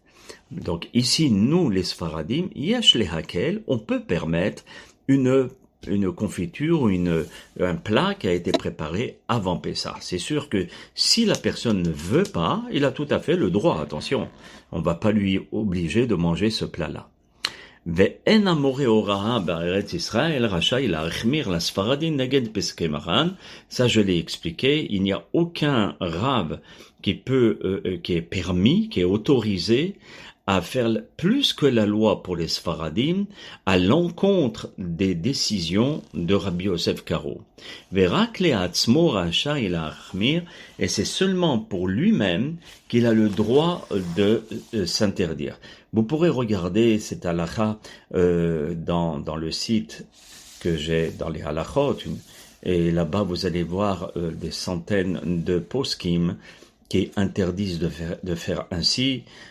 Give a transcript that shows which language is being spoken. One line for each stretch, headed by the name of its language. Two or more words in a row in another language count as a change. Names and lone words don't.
French: Donc ici, nous, les Sfaradim,
Hebrew: יש להקל,
French: on peut permettre une confiture ou un plat qui a été préparé avant Pessah. C'est sûr que si la personne ne veut pas, il a tout à fait le droit, attention. On va pas lui obliger de manger ce plat-là.
Hebrew: ואין המורה הוראה בארץ ישראל רשאי להחמיר לספרדים נגד פסקי מרן.
French: Ça je l'ai expliqué, il n'y a aucun rave qui est permis, qui est autorisé à faire plus que la loi pour les Sfaradim à l'encontre des décisions de Rabbi Yosef Karo.
Hebrew: ורק לעצמו רשאי להחמיר,
French: et c'est seulement pour lui-même qu'il a le droit de s'interdire. Vous pourrez regarder cette halakha dans le site que j'ai dans les halachot, et là-bas vous allez voir des centaines de poskim qui interdisent de faire ainsi.